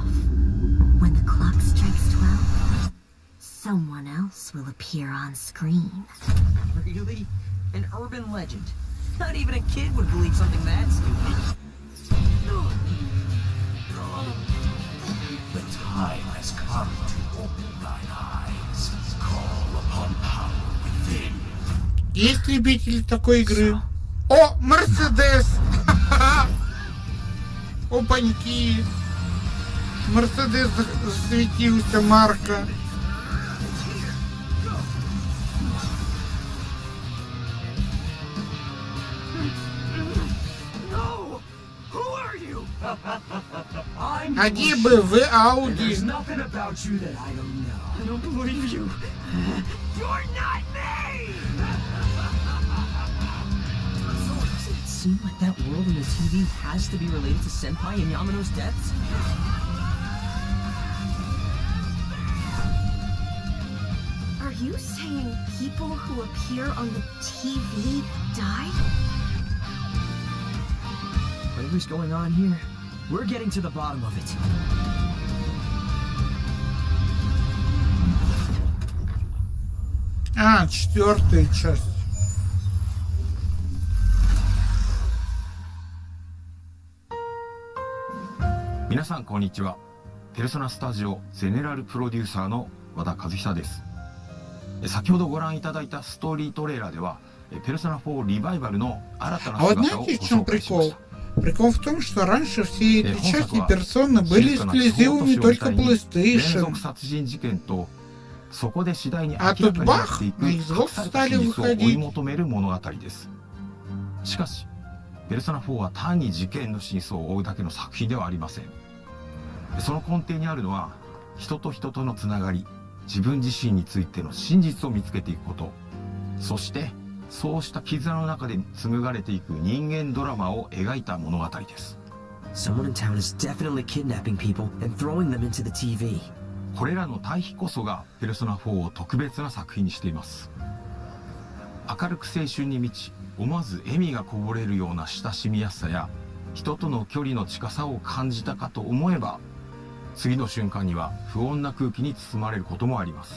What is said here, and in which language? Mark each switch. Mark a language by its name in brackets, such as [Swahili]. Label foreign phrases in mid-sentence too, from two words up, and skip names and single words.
[English] When the clock strikes 12, someone else will appear on screen. Really? An urban legend. Not even a kid would believe something that stupid. The time has come to open thine eyes. Call upon power within. [Russian] Есть любители такой игры? О, Мерседес! Опаньки! Мерседес засветился, марка. А где бы вы, Ауди? [English] Seem like that world in the TV has to be related to Senpai and Yamano's deaths? Are you saying people who appear on the TV died? Whatever's going on here, we're getting to the bottom of it. [Russian] А, 4-я часть. [Japanese] 皆さんこんにちは。ペルソナスタジオゼネラルプロデューサーの和田和久です。先ほどご覧いただいたストーリートレーラーではペルソナ4リバイバルの新たな姿をご紹介しました。 [Russian] Прикол в том, что раньше все эти части персоны были эксклюзивами только PlayStation. А тут бах, на Xbox стали выходить. [Japanese] しかし、ペルソナ4は単に事件の真相を追うだけの作品ではありません。その根底にあるのは、人と人とのつながり、自分自身についての真実を見つけていくこと、そして、そうした絆の中で紡がれていく人間ドラマを描いた物語です。 [English] Someone in town is definitely kidnapping people and throwing them into the TV. [Japanese] これらの対比こそがペルソナ4を特別な作品にしています。明るく青春に満ち、思わず笑みがこぼれるような親しみやすさや人との距離の近さを感じたかと思えば、次の瞬間には不穏な空気に包まれることもあります。